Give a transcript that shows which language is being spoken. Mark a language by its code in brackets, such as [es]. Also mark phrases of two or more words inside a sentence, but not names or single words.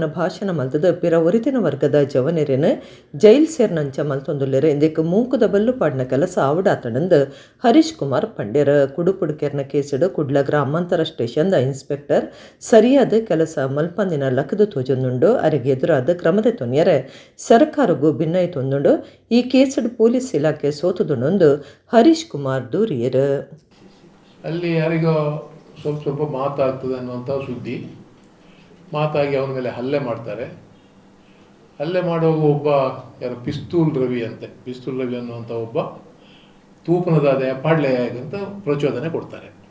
[tcy] ಭಾಷಣ ಮಲ್ತದ ಪಿರ ಒರಿತಿನ ವರ್ಗದ ಜವನೆರೆನು ಜೈಲ್ ಸೇರ್ನಂಚ ಮಲ್ತೊಂದುಲ್ಲೆರು ಇಂದಕ್ಕೆ ಮೂಕುದ ಬಲ್ಲು ಪಾಡ್ನ ಕೆಲಸ ಆವಡಾತಂಡು ಹರೀಶ್ ಕುಮಾರ್ ಪಂಡ್ಯರು ಕುಡುಪುಡು ಕೆರ್ನ ಕೇಸಿಡು ಕುಡ್ಲ ಗ್ರಾಮಾಂತರ ಸ್ಟೇಷನ್ದ ಇನ್ಸ್ಪೆಕ್ಟರ್ ಸರಿಯಾದ ಕೆಲಸ ಮಲ್ಪಂದಿನ ಲಕ್ಕದು ತೋಜೊಂದುಂಡು ಅರಿಗೆ ಎದುರಾದ ಕ್ರಮದ ತೊನ್ಯರೆ ಸರ್ಕಾರಗೂ ಭಿನ್ನಯ ತೊಂದುಂಡು ಈ ಕೇಸಿಡು ಪೊಲೀಸ್ ಇಲಾಖೆ ಸೋತುದುಂಡು ಹರೀಶ್ ಕುಮಾರ್ ದೂರಿಯರು. [kn] ಅಲ್ಲಿ ಯಾರಿಗೋ ಸ್ವಲ್ಪ ಮಾತಾಗ್ತದೆ ಅನ್ನುವಂಥ ಸುದ್ದಿ ಮಾತಾಗಿ ಅವನ ಮೇಲೆ ಹಲ್ಲೆ ಮಾಡ್ತಾರೆ. ಹಲ್ಲೆ ಮಾಡುವಾಗ ಒಬ್ಬ ಯಾರು ಪಿಸ್ತೂಲ್ ರವಿ ಅನ್ನುವಂಥ ಒಬ್ಬ [tcy] ತೂಪನದಾದ ಪಾಡ್ಲೆ [kn] ಅಂತ ಪ್ರಚೋದನೆ ಕೊಡ್ತಾರೆ.